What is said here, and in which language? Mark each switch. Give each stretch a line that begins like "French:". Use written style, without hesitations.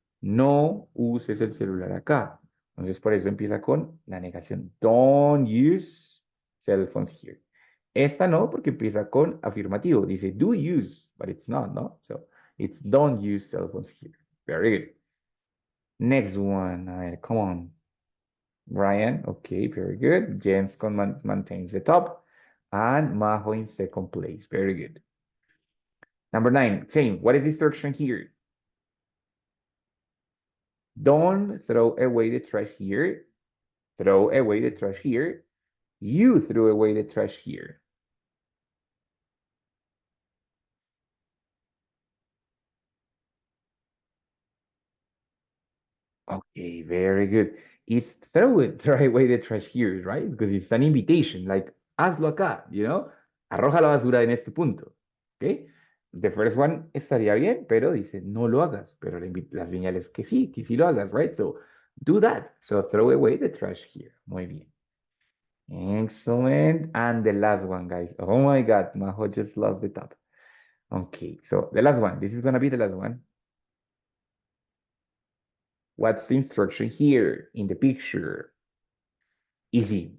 Spanish: No uses el celular acá. Entonces por eso empieza con la negación.
English: Don't use cell phones here.
Spanish: Esta no, porque empieza con afirmativo.
English: Dice do use, but it's not, ¿no? So it's don't use cell phones here. Very good. Next one. A ver, come on. Brian, okay, very good. Jens maintains the top. And Majo in second place. Very good. Number 9, same. What is the instruction here? Don't throw away the trash here. Throw away the trash here. You threw away the trash here. Okay, very good. It's throw away the trash here, right? Because it's an invitation, like,
Spanish: hazlo acá, Arroja la basura en este punto, okay?
English: The first one
Spanish: estaría bien, pero dice, no lo hagas, pero la señal es que sí lo hagas, right?
English: So, do that. So, throw away the trash here.
Spanish: Muy bien.
English: Excellent. And the last one, guys. Oh my God, Majo just lost the top. Okay, so the last one. This is gonna be the last one. What's the instruction here in the picture? Easy.